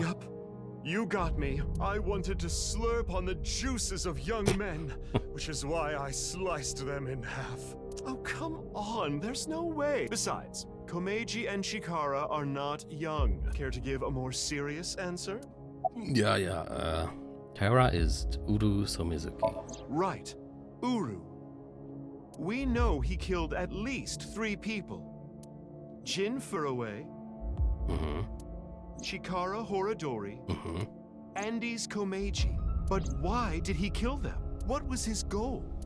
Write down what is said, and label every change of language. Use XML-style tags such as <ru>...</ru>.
<en>Yup. You got me. I wanted to slurp on the juices of young men, which is why I sliced them in half. Oh, come on. There's no way. Besides, Komeiji and Chikara are not young. Care to give a more serious answer?</en> <de>Ja, Terra ist Uru Somizuki.</de> <en>Right. Uru. We know he killed at least 3 people. Jin Furue, Chikara Horadori, Andes Komeiji. But why did he kill them? What was his goal?</en>